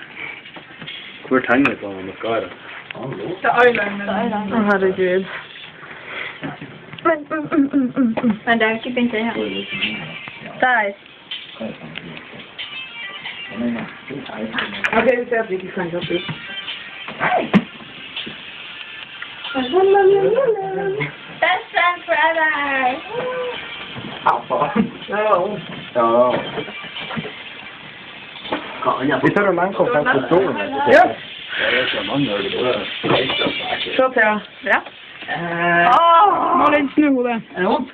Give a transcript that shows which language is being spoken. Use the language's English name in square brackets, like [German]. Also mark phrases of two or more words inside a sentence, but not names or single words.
[Norwegian] Hvor tegner på den maskara? Det er eyeliner. Å, herregud. Men det er jo ikke begynt ennå. Der. Ok, vi ser at vi ikke kan ta ut. [English] Best friend forever! [Norwegian] Ja, faen. Ja. Ja. Vi tar en manko på stolen. Ja. Jeg vet ikke om mange gjør det bare. Se til, ja. Ja. Malin, snu hodet. Er det vondt?